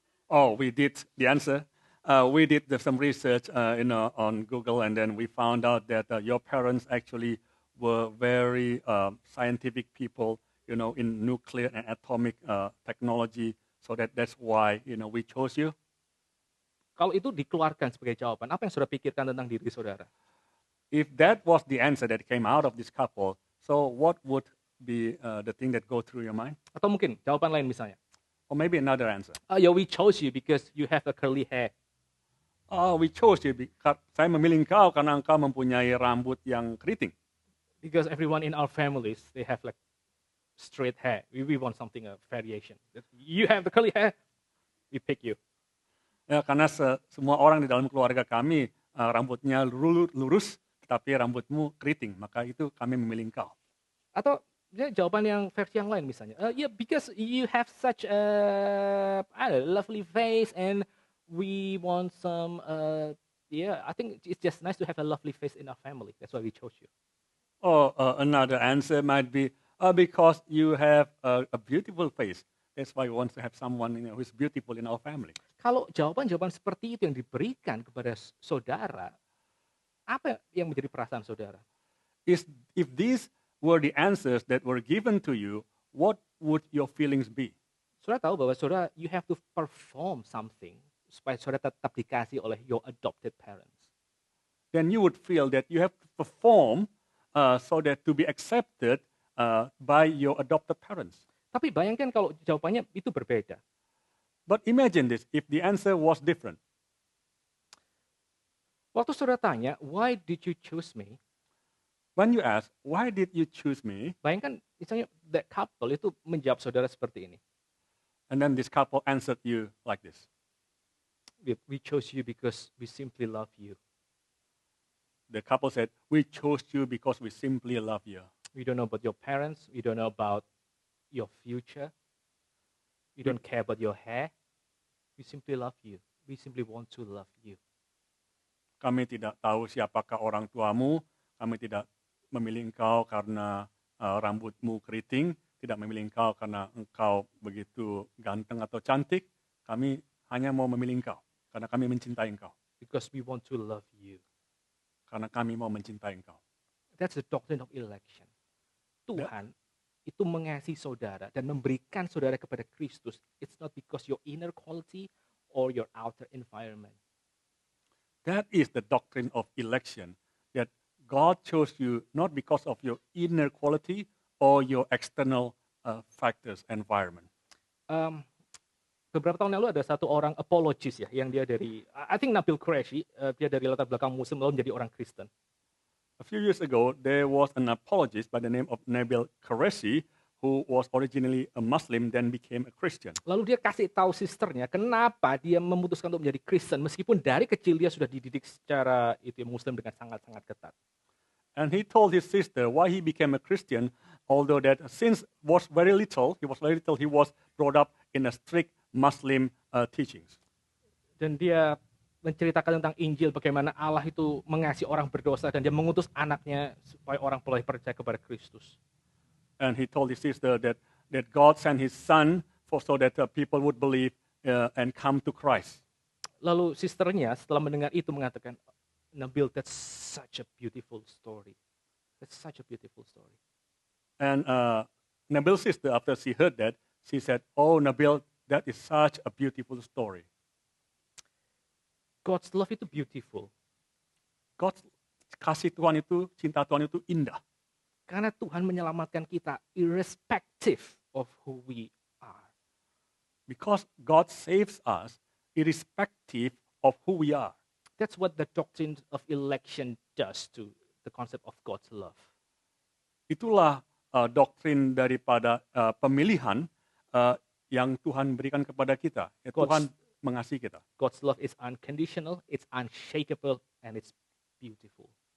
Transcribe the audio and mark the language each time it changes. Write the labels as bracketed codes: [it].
[en] oh, we did the answer. We did some research on Google, and then we found out that your parents actually were very scientific people, in nuclear and atomic technology. So that's why we chose you. [id] Kalau itu dikeluarkan sebagai jawaban, apa yang saudara pikirkan tentang diri saudara? [en] If that was the answer that came out of this couple, so what would be the thing that go through your mind? [id] Atau mungkin jawaban lain misalnya, [en] Or maybe another answer. yeah, we chose you because you have a curly hair. Oh, we chose you because [id] saya memilih engkau karena engkau mempunyai rambut yang keriting. [en] Because everyone in our families, they have like straight hair. We want something, a variation. You have the curly hair, we pick you. [id] Ya, karena semua orang di dalam keluarga kami rambutnya lurus, tetapi rambutmu keriting, maka itu kami memilih engkau. Atau ya, jawaban yang versi yang lain misalnya, [en] yeah, because you have such a lovely face and we want some, I think it's just nice to have a lovely face in our family. That's why we chose you. Or another answer might be because you have a beautiful face. That's why we want to have someone who is beautiful in our family. [id] Kalau jawaban-jawaban seperti itu yang diberikan kepada saudara, apa yang menjadi perasaan saudara? [en] If these were the answers that were given to you, what would your feelings be? [id] Saudara tahu bahwa saudara, [en] you have to perform something [id] supaya saudara tetap dikasih oleh [en] your adopted parents. Then you would feel that you have to perform so that to be accepted by your adopted parents. [id] Tapi bayangkan kalau jawabannya itu berbeda. [en] But imagine this, if the answer was different. [id] Waktu saudara tanya, [en] why did you choose me? When you ask, why did you choose me? [id] Bayangkan misalnya that couple itu menjawab saudara seperti ini. [en] And then this couple answered you like this. We chose you because we simply love you. The couple said, we chose you because we simply love you. We don't know about your parents. We don't know about your future. We don't care about your hair. We simply love you. We simply want to love you. [id] Kami tidak tahu siapakah orang tuamu. Kami tidak memilih engkau karena rambutmu keriting. Tidak memilih engkau karena engkau begitu ganteng atau cantik. Kami hanya mau memilih engkau. Karena kami mencintai engkau. [en] Because we want to love you. [id] Karena kami mau mencintai engkau. [en] That's the doctrine of election. [id] Tuhan itu mengasihi saudara dan memberikan saudara kepada Kristus. [en] It's not because your inner quality or your outer environment. That is the doctrine of election. That God chose you not because of your inner quality or your external factors, environment. [id] Beberapa tahun lalu ada satu orang apologist ya, yang dia dari, [en] I think [id] Nabil Qureshi, dia dari latar belakang Muslim lalu menjadi orang Kristen. [en] A few years ago, there was an apologist by the name of Nabil Qureshi who was originally a Muslim, then became a Christian. [id] Lalu dia kasih tahu sisternya kenapa dia memutuskan untuk menjadi Kristen meskipun dari kecil dia sudah dididik secara itu Muslim dengan sangat-sangat ketat. [en] And he told his sister why he became a Christian, although that since he was very little, he was brought up in a strict Muslim teachings. [id] Dan dia menceritakan tentang Injil, bagaimana Allah itu mengasihi orang berdosa dan dia mengutus anaknya supaya orang boleh percaya kepada Kristus. [en] And he told his sister that God sent his son so that people would believe and come to Christ. [id] Lalu sisternya setelah mendengar itu mengatakan, [en] Nabil, that's such a beautiful story. That's such a beautiful story. And Nabil's sister, after she heard that, she said, "Oh, Nabil, that is such a beautiful story." God's love itu beautiful. [id] God's kasih Tuhan itu, cinta Tuhan itu indah. Karena Tuhan menyelamatkan kita [en] irrespective of who we are. Because God saves us irrespective of who we are. That's what the doctrine of election does to the concept of God's love. [id] Itulah doktrin daripada pemilihan yang Tuhan berikan kepada kita. Tuhan mengasihi kita. [en] God's love is unconditional, it's unshakable, and it's beautiful.